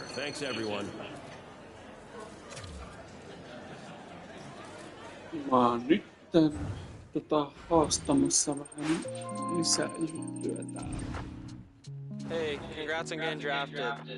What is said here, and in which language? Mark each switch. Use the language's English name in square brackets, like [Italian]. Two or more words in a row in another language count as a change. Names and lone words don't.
[English] Thanks, everyone. [Finnish] Mä oon nyt haastamassa vähän lisää juttuja täällä. [English] Hey, congrats on getting drafted.